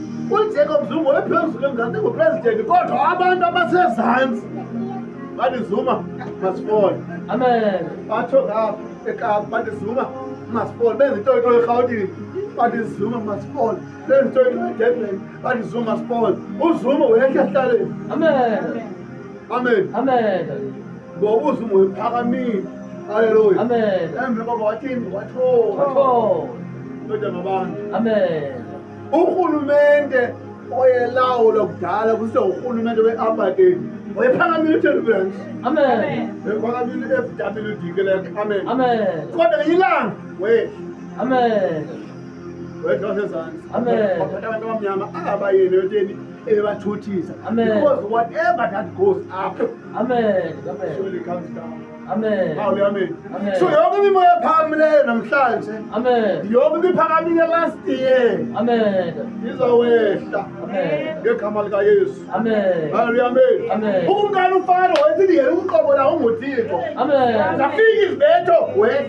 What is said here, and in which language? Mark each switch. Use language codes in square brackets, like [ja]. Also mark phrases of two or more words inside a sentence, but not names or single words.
[xh] uJacob Zuma wayephezulu eMzantsi engupresident kodwa abantu abasezantsi bathi [en] Zuma must fall. [xh] Amen. Batsho ngapha eKapa bathi [en] Zuma must fall. [xh] Benza into eRhawutini bathi [en] Zuma must fall. [xh] Benza into eDurban bathi [en] Zuma must fall. [xh] uZuma uyehla ehlaleni. Amen. Amen. Amen. Ngoba uZuma uyiphakamile. Hallelujah. Amen. Emva kokuba wathini wathola. Wathola. Kodwa ngabantu. Amen. Urhulumente oyelawula kudala kusithiwa urhulumente we-apartheid wayephakamile uThembelihle. Amen. Wayephakamile i-FWD ke leyo. Amen. Amen. Kodwa ngelinye ilanga wehla. Amen. Wehla wasezantsi. Amen. Waphatha abantu abamnyama abayeni yoteni ebathuthisa. Amen. [en] Because whatever that goes up Amen. Amen. surely comes down. [xh] Amen. Hallelujah. Amen. Amen. So yonke imimoya ephakamileyo namhlanje Amen. yonke ibiphakamile [en] last year [xh] Amen. izawehla Amen. ngegama likaYesu. Amen. Hallelujah. Amen. Amen. Ukumkani uFaro wayethi yena umqobo la unguThixo. Amen. Zafika izibetho wehla.